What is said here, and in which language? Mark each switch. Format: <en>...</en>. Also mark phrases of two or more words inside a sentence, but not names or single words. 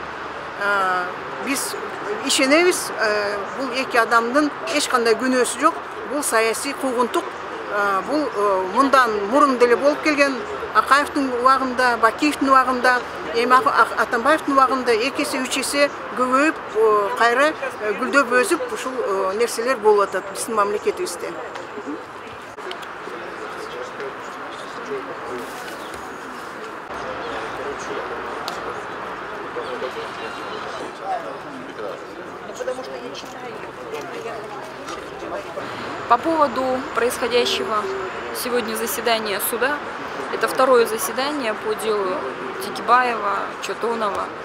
<ky>Биз ишенебиз, бул эки адамдын эч кандай күнөөсү жок, бул саясий куугунтук, бул мындан мурун деле болуп келген. Акаевдин убагында, Бакиевдин убагында, эми Атамбаевдин убагында 2 эсе 3 эсе көбөйүп, кайра гүлдөп өсүп ушул нерселер болуп атат биздин мамлекетибизде.</ky> <ru>По поводу происходящего сегодня заседания суда, это второе заседание по делу Текебаева, Чотонова.</ru>